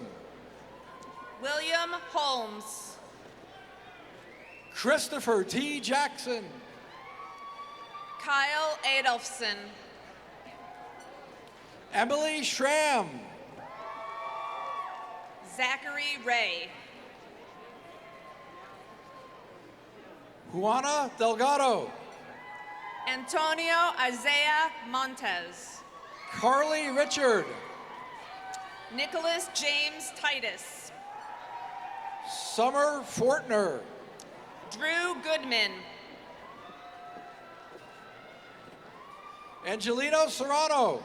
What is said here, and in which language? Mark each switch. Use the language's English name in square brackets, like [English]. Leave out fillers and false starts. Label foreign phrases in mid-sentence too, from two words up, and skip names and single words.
[English] William Holmes. Christopher T. Jackson. Kyle Adolfson. Emily Schramm. Zachary Ray. Juana Delgado. Antonio Isaiah Montez. Carly Richard. Nicholas James Titus. Summer Fortner. Drew Goodman. Angelino Serrano.